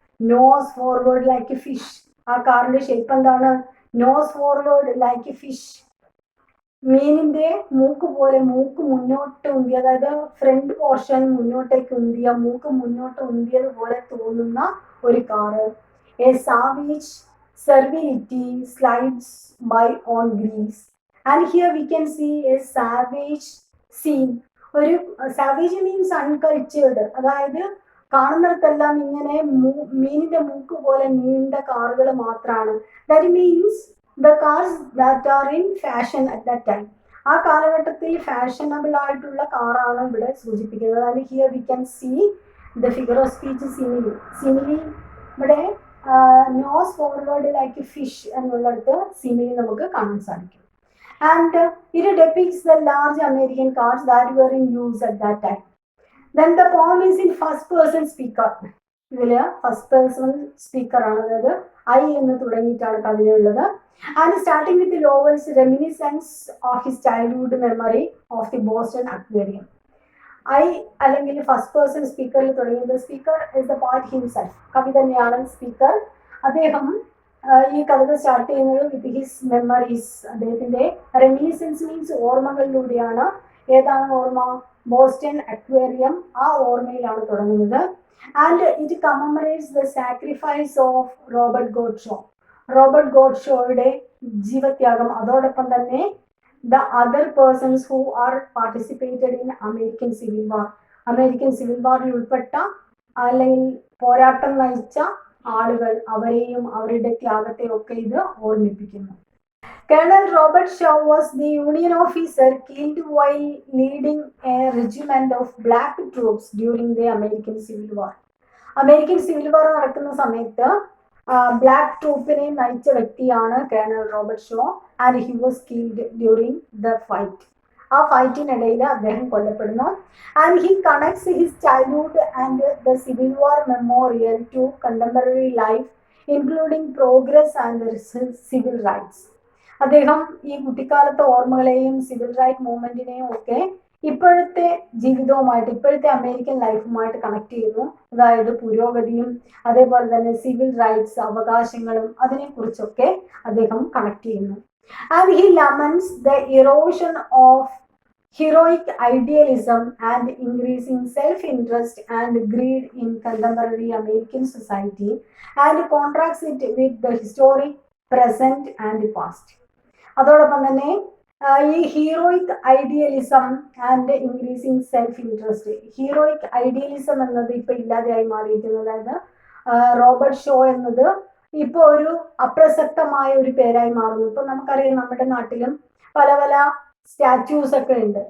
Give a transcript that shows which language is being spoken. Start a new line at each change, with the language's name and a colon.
English: Nose forward like a fish.
Malayalam: ആ കാറിന്റെ shape എന്താണ്?
English: Nose forward like a fish.
Malayalam: മീനിന്റെ മൂക്ക് പോലെ, മൂക്ക് മുന്നോട്ട് ഉന്തിയ, അതായത് ഫ്രണ്ട് പോർഷൻ മുന്നോട്ടേക്ക് ഉന്തിയ, മൂക്ക് മുന്നോട്ട് ഉന്തിയത് പോലെ തോന്നുന്ന ഒരു car.
English: A savage servility slides by on grease, and here we can see a savage scene.
Malayalam: ഒരു സാവേജ് മീൻസ് അൺകൾച്ചേർഡ്, അതായത് കാണുന്നിടത്തെല്ലാം ഇങ്ങനെ മീനിന്റെ മൂക്ക് പോലെ നീണ്ട കാറുകൾ മാത്രമാണ്.
English: That means the cars that are in fashion at that time.
Malayalam: ആ കാലഘട്ടത്തിൽ ഫാഷനബിൾ ആയിട്ടുള്ള കാറാണ് ഇവിടെ സൂചിപ്പിക്കുന്നത്.
English: and here we can see the figure of speech simile
Malayalam: ഇവിടെ നോസ് ഫോർവേഡ് ലൈക്ക് ഫിഷ് എന്നുള്ളിടത്ത് സിമിലി നമുക്ക് കാണാൻ സാധിക്കും.
English: And it depicts the large American cars that were in use at that time. Then the poem is in first person speaker.
Malayalam: ഇതില് first person speaker ആണ്, അതായത് I എന്ന് തുടങ്ങിയിട്ടാണ് കവിതയുള്ളത്.
English: And starting with Lowell's reminiscence of his childhood memory of the Boston aquarium.
Malayalam: I അല്ലെങ്കിൽ first person സ്പീക്കറിൽ തുടങ്ങിയത്.
English: Speaker is the poet himself.
Malayalam: കവി തന്നെയാണ് speaker. അദ്ദേഹം ഈ കവിത സ്റ്റാർട്ട് ചെയ്യുന്നത്
English: With his memories.
Malayalam: അദ്ദേഹത്തിന്റെ റെമിനിസൻസ് മീൻസ് ഓർമ്മകളിലൂടെയാണ്. ഏതാണ് ഓർമ്മ? Boston aquarium. ആ ഓർമ്മയിലാണ് തുടങ്ങുന്നത്.
English: And it commemorates the sacrifice of Robert Gould Shaw.
Malayalam: Robert ഗോഡ്ഷോയുടെ ജീവത്യാഗം, അതോടൊപ്പം തന്നെ
English: the other persons who are participated in American Civil War.
Malayalam: American civil വാറിൽ ഉൾപ്പെട്ട അല്ലെങ്കിൽ പോരാട്ടം നയിച്ച ആളുകൾ, അവരെയും അവരുടെ ത്യാഗത്തെ ഒക്കെ ഇത് ഓർമ്മിപ്പിക്കുന്നു.
English: Colonel Robert Shaw was the Union officer killed while leading a regiment of black troops during the American Civil War.
Malayalam: American civil വാർ നടക്കുന്ന സമയത്ത് ബ്ലാക്ക് ട്രൂപ്പിനെ നയിച്ച വ്യക്തിയാണ് colonel Robert show
English: And he was killed during the fight.
Malayalam: ആ ഫൈറ്റിനിടയിൽ അദ്ദേഹം കൊല്ലപ്പെടുന്നു.
English: And he connects his childhood and the civil war memorial to contemporary life including progress and civil rights.
Malayalam: അദ്ദേഹം ഈ കുട്ടിക്കാലത്തെ ഓർമ്മകളെയും civil right മൂവ്മെന്റിനെയും ഒക്കെ ഇപ്പോഴത്തെ ജീവിതവുമായിട്ട്, ഇപ്പോഴത്തെ അമേരിക്കൻ ലൈഫുമായിട്ട് കണക്ട് ചെയ്യുന്നു. അതായത് പുരോഗതിയും അതേപോലെ തന്നെ സിവിൽ റൈറ്റ്സ് അവകാശങ്ങളും അതിനെക്കുറിച്ചൊക്കെ അദ്ദേഹം കണക്ട് ചെയ്യുന്നു.
English: And he laments the erosion of heroic idealism and increasing self-interest and greed in contemporary American society and contrasts it with the historic present and past.
Malayalam: അതോടൊപ്പം തന്നെ ഈ
English: heroic idealism and increasing self interest,
Malayalam: heroic idealism എന്നത് ഇപ്പൊ ഇല്ലാതെയായി മാറിയിരിക്കുന്നു. അതായത് Robert show എന്നത് ഇപ്പൊ ഒരു അപ്രസക്തമായ ഒരു പേരായി മാറുന്നു. ഇപ്പൊ നമുക്കറിയാം നമ്മുടെ നാട്ടിലും പല പല സ്റ്റാച്യൂസ് ഒക്കെ ഉണ്ട്.